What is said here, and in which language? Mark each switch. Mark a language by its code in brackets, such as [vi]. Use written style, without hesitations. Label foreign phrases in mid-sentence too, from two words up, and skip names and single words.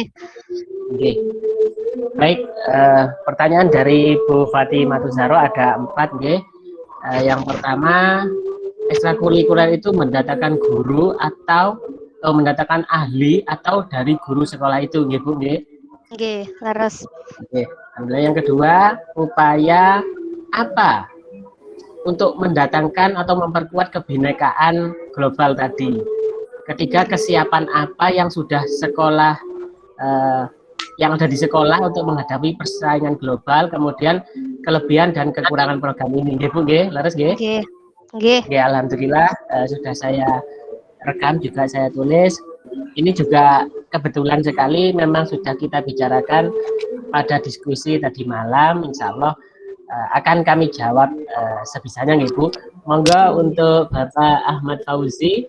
[id] Nggih. Baik, pertanyaan dari Bu Fatimah Zahro ada 4 nggih. Yang pertama, ekstrakurikuler itu mendatangkan guru atau mendatangkan ahli atau dari guru sekolah itu [jv] nggih Bu nggih. Nggih, leres. [id] Oke. Alhamdulillah. Yang kedua, upaya apa untuk mendatangkan atau memperkuat kebinekaan global tadi. Ketiga, kesiapan apa yang sudah sekolah yang ada di sekolah untuk menghadapi persaingan global, kemudian kelebihan dan kekurangan program ini. [jv] Nggih Bu nggih, leres nggih? Nggih. Nggih. [id] Nggih, alhamdulillah sudah saya rekam juga saya tulis. Ini juga kebetulan sekali memang sudah kita bicarakan pada diskusi tadi malam, [ar] insya Allah [id] akan kami jawab sebisanya nih Bu. Monggo untuk Bapak Ahmad Fauzi.